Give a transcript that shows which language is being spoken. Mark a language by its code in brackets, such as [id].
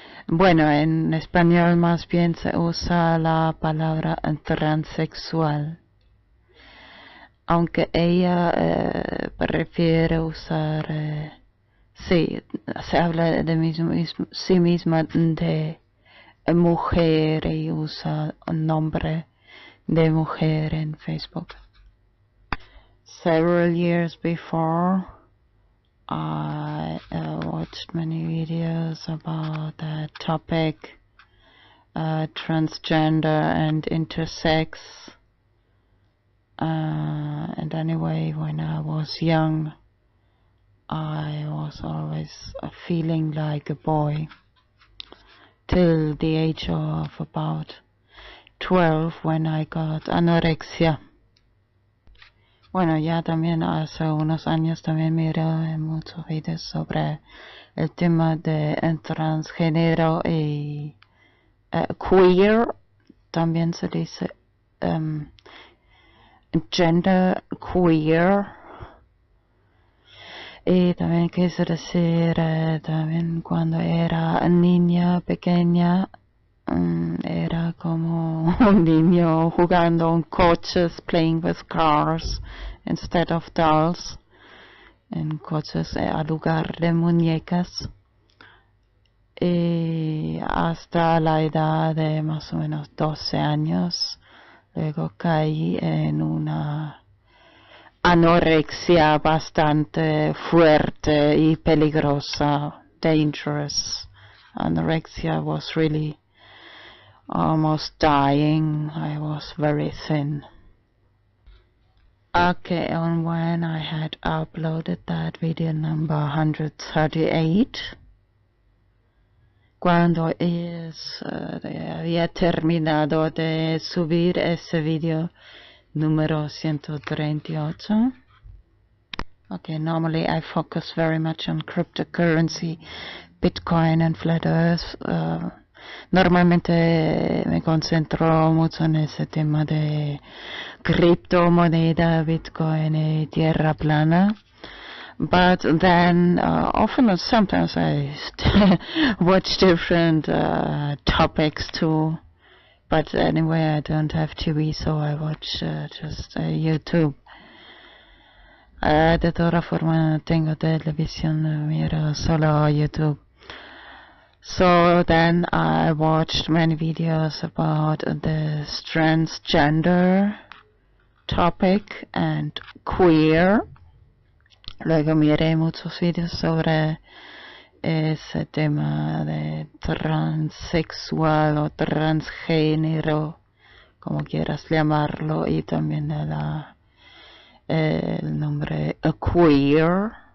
[es] Bueno, en español más bien se usa la palabra transexual, aunque ella prefiere usar, sí, se habla de sí misma de mujer y usa un nombre de mujer en Facebook. [en] Several years before, I watched many videos about that topic, transgender and intersex. And anyway, when I was young, I was always feeling like a boy, till the age of about 12 when I got anorexia. [es] Bueno, ya también hace unos años también miré muchos videos sobre el tema de transgénero y queer, también se dice gender queer. Y también quise decir, también cuando era niña pequeña, era como un niño jugando en coches, [en] playing with cars instead of dolls, [es] en coches al lugar de muñecas. Y hasta la edad de más o menos 12 años, luego caí en una anorexia bastante fuerte y peligrosa, [en] dangerous. Anorexia was really almost dying. I was very thin. Okay, and when I had uploaded that video number 138, [es] cuando había terminado de subir ese video número 138. [en] Okay, normally I focus very much on cryptocurrency, Bitcoin and Flat Earth. [es] Normalmente me concentro mucho en ese tema de criptomoneda, Bitcoin y tierra plana. [en] But then often and sometimes I watch different topics too. But anyway, I don't have TV, so I watch just YouTube. [es] De todas formas, no tengo televisión, miro solo YouTube. [en] So then I watched many videos about this transgender topic and queer. [es] Luego miré muchos videos sobre ese tema de transexual o transgénero, como quieras llamarlo, y también de el nombre queer.